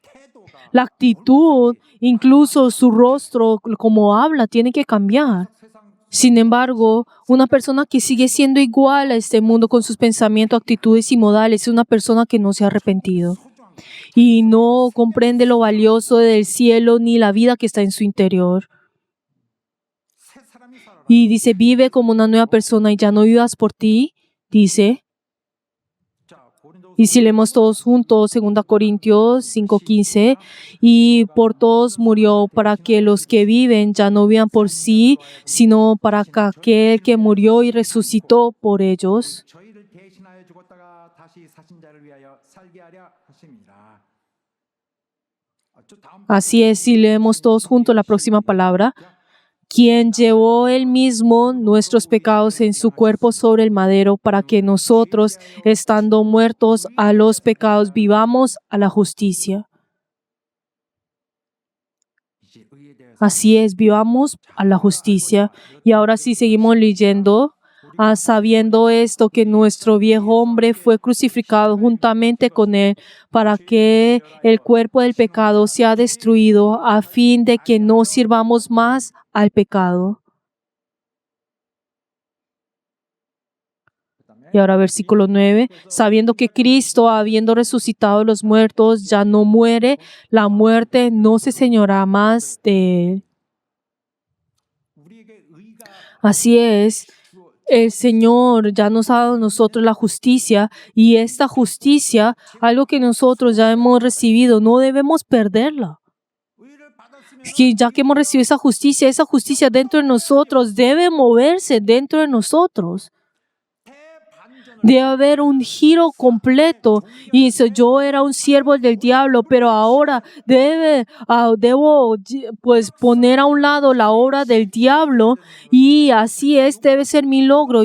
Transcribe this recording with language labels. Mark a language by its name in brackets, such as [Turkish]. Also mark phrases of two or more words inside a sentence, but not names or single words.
[Spanish] La actitud, incluso su rostro, como habla, tiene que cambiar. Sin embargo, una persona que sigue siendo igual a este mundo con sus pensamientos, actitudes y modales es una persona que no se ha arrepentido y no comprende lo valioso del cielo ni la vida que está en su interior. [Korean] 새 사람이 살아라. [Spanish] Y dice, vive como una nueva persona y ya no vivas por ti, dice. [Korean] 자, 고린도 [Spanish] Y si leemos todos juntos, 2 Corintios 5:15, y por todos murió para que los que viven ya no vivan por sí, sino para que aquel que murió y resucitó por ellos. [Korean] 저희를 대신하여 죽었다가 다시 사신 자를 위하여 살게 하려 하심이라. 저 다음 [Spanish] Así es, si leemos todos juntos la próxima palabra, quien llevó él mismo nuestros pecados en su cuerpo sobre el madero para que nosotros, estando muertos a los pecados, vivamos a la justicia. [Korean] 이제 의에 대해서 [Spanish] Así es, vivamos a la justicia. Y ahora sí seguimos leyendo. Sabiendo esto, que nuestro viejo hombre fue crucificado juntamente con él para que el cuerpo del pecado sea destruido a fin de que no sirvamos más al pecado. Y ahora versículo 9, sabiendo que Cristo, habiendo resucitado de los muertos, ya no muere, la muerte no se señora más de él. [Korean] 우리에게 의가 [Spanish] Así es, el Señor ya nos ha dado a nosotros la justicia y esta justicia, algo que nosotros ya hemos recibido, no debemos perderla. [Korean] 의를 받았으면 [Spanish] Es que ya que hemos recibido esa justicia dentro de nosotros debe moverse dentro de nosotros. Debe haber un giro completo. Y dice, yo era un siervo del diablo, pero ahora debo pues poner a un lado la obra del diablo y así debe ser mi logro.